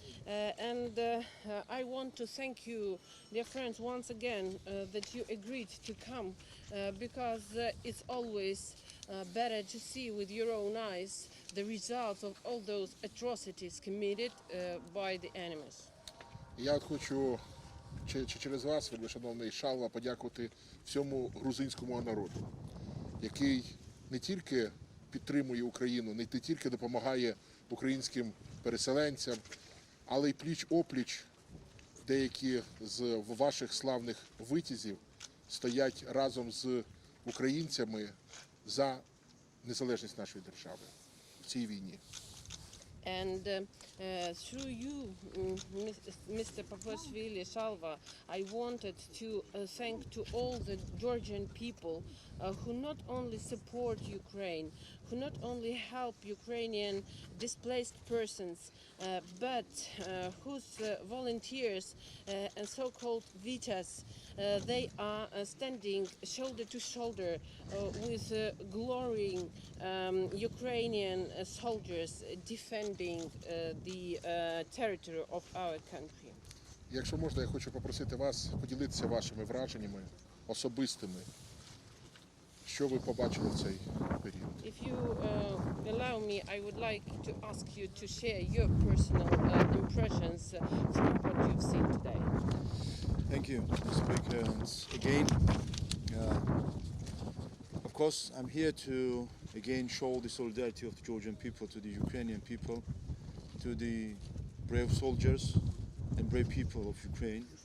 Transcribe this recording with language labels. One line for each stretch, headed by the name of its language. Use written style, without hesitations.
English: And I want to thank you, dear friends, once again that you agreed to come because it's always better to see with your own eyes the results of all those atrocities committed by the enemies.
Ukrainian: Я хочу через вас, шановний Шалва, подякувати всьому грузинському народу, який не тільки підтримує Україну, не тільки допомагає українським переселенцям, але й пліч-о-пліч деякі з ваших славних витязів стоять разом з українцями за незалежність нашої держави в цій війні.
English: And through you, Mr. Papashvili Shalva, I wanted to thank to all the Georgian people who not only support Ukraine, who not only help Ukrainian displaced persons, but whose volunteers and so-called vitas, they are standing shoulder to shoulder with glowing Ukrainian soldiers defending the territory of our country.
Ukrainian: Якщо можна, я хочу попросити вас поділитися вашими враженнями особистими, що ви побачили в цей період.
English: If you allow me, I would like to ask you to share your personal impressions from what you've seen today. Thank you, Mr. Speaker. And again, of course, I'm here to again show the solidarity of the Georgian people to the Ukrainian people, to the brave soldiers and brave people of Ukraine.